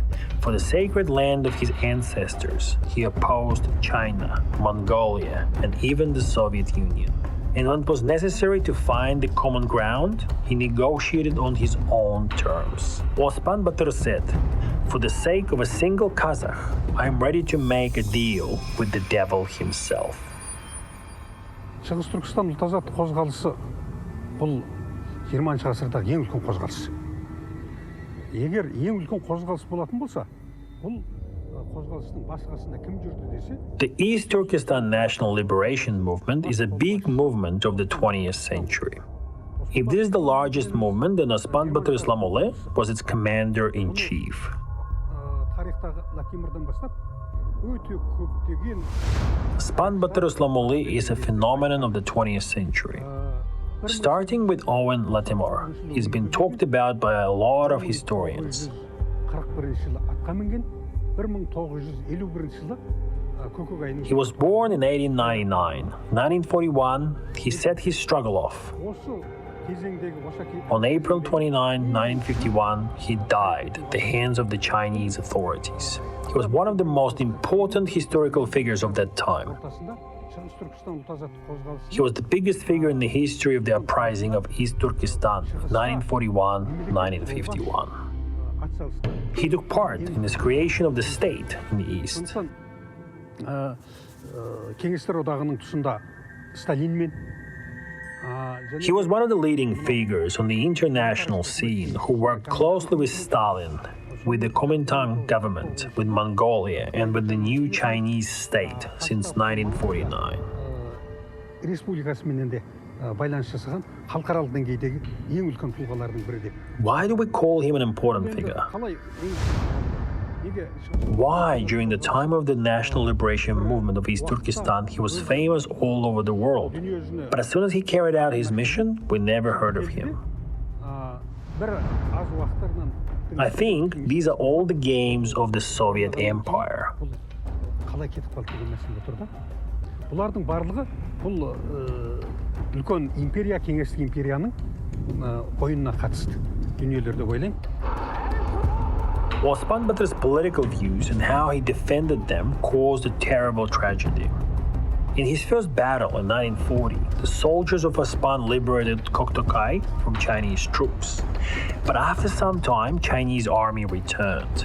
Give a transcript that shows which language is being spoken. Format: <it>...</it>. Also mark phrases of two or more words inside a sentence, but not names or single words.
<en>For the sacred land of his ancestors, he opposed China, Mongolia, and even the Soviet Union. And when it was necessary to find the common ground, he negotiated on his own terms. Ospan Batyr said, "For the sake of a single Kazakh, I am ready to make a deal with the devil himself."</en> <kk>Шығыс Түркістан ұлт-азаттық қозғалысы бұл 20 ғасырдағы ең үлкен қозғалыс. Егер ең үлкен қозғалыс болатын болса, бұл қозғалыстың басқасында кім жүрді десе?</kk> <en>The East Turkestan National Liberation Movement is a big movement of the 20th century. If this is the largest movement, then Ospan Batyr Islamoli was its commander-in-chief.</en> <kk>Тарихтағы Латимирден бастап өте көптеген</kk> <en>Ospan Batyr Islamoli is a phenomenon of the 20th century. Starting with Owen Latimore, he's been talked about by a lot of historians.</en> <kk>41 жылы атқа мінген, 1951 жылы көкек айының</kk> <en>He was born in 1899. In 1941, he set his struggle off.</en> <kk>осы кезеңдегі</kk> <en>On April 29, 1951, he died at the hands of the Chinese authorities. He was one of the most important historical figures of that time.</en> <kk>ортасында Шығыс Түркістан ұлт-азаттық қозғалысы</kk> <en>He was the biggest figure in the history of the uprising of East Turkestan, 1941-1951.</en> <kk>атсалысты.</kk> <en>He took part in the creation of the state in the East.</en> <kk>Сондықтан Кеңестер одағының тұсында Сталинмен</kk> <en>He was one of the leading figures on the international scene who worked closely with Stalin, with the Kuomintang government, with Mongolia, and with the new Chinese state since 1949.</en> <kk>республикасымен де байланыс жасаған халықаралық деңгейдегі ең үлкен тұлғалардың бірі деп.</kk> <en>Why do we call him an important figure?</en> <kk>Қалай</kk> <en>Why, during the time of the national liberation movement of East Turkestan, he was famous all over the world. But as soon as he carried out his mission, we never heard of him.</en> <kk>бір аз уақыттарынан</kk> <en>I think these are all the games of the Soviet Empire.</en> <kk>бұл қалай кетіп қалды деген мәселе тұр да. Бұлардың барлығы бұл үлкен империя, кеңестік империяның ойынына қатысты дүниелер деп ойлаймын.</kk> <en>Ospan Batyr's political views and how he defended them caused a terrible tragedy. In his first battle in 1940, the soldiers of Ospan liberated Koktokai from Chinese troops. But after some time, Chinese army returned.</en>